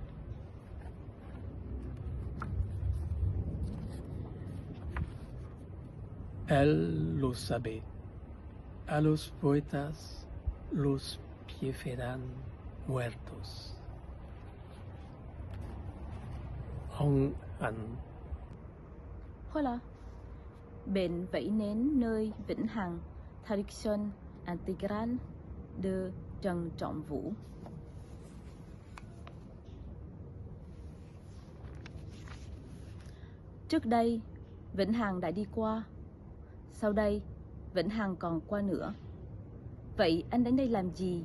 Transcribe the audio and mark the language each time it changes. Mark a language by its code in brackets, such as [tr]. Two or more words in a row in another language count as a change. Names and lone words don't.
[es] Él lo sabe. A los poetas los prefieren muertos. Hong An. Hola. [vi] Bệnh vẫy nến nơi vĩnh hằng, [fr] Traduction intégrale de Trần Trọng Vũ. [vi] Trước đây, vĩnh hằng đã đi qua. Sau đây, vĩnh hằng còn qua nữa. Vậy anh đến đây làm gì?